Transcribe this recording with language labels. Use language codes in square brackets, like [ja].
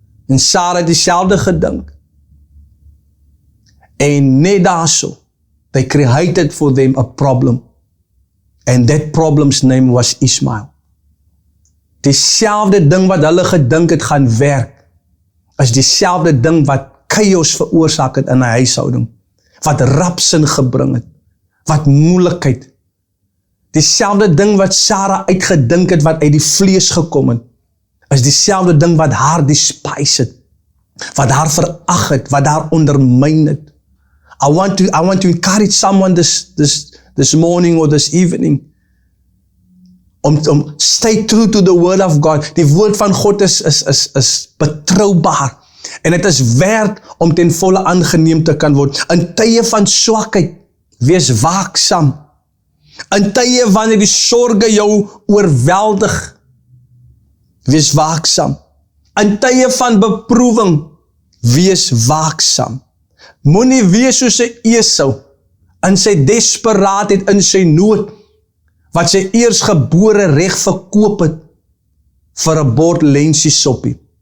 [af] En Sarah het dieselfde gedink. En net daarso, [en] they created for them a problem. And that problem's name was Ishmael. [af] Dieselfde ding wat hulle gedink het gaan werk, is dieselfde ding wat chaos veroorsaak het in 'n huishouding, wat rapsin gebring het, wat moeilikheid. Dieselfde ding wat Sarah uitgedink het, wat uit die vlees gekom het, is dieselfde ding wat haar [en] despise [af] het. wat haar verag het, wat haar ondermyn het. [en] I want to encourage someone this morning or this evening, om stay true to the word of God. [af] Die woord van God is betroubaar, en het is werd om ten volle aangeneem te kan word. In tye van swakheid, wees waaksaam. In tye wanneer die sorge jou oorweldig, wees waaksaam. In tye van beproewing, wees waaksaam. Moenie wees soos 'n Esau, in sy desperaatheid, in sy nood, wat sy eersgebore reg verkoop het, vir 'n bord lensisoppie.